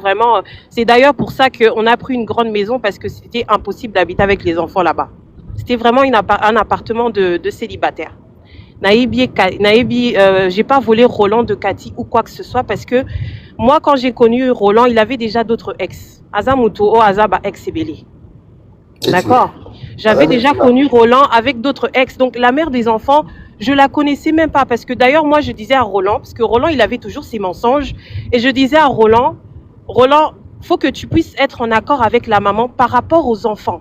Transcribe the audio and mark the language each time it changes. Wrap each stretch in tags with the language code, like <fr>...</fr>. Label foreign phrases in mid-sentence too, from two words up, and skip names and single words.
<fr>Vraiment, c'est d'ailleurs pour ça qu'on a pris une grande maison parce que c'était impossible d'habiter avec les enfants là-bas. C'était vraiment un appartement de célibataire. J'ai pas volé Roland de Cathy ou quoi que ce soit parce que moi, quand j'ai connu Roland, il avait déjà d'autres ex. Azamuto o Azaba ex Sebele. D'accord. J'avais déjà connu Roland avec d'autres ex. Donc la mère des enfants, je la connaissais même pas parce que d'ailleurs moi je disais à Roland, parce que Roland il avait toujours ses mensonges, et je disais à Roland, faut que tu puisses être en accord avec la maman par rapport aux enfants.</fr>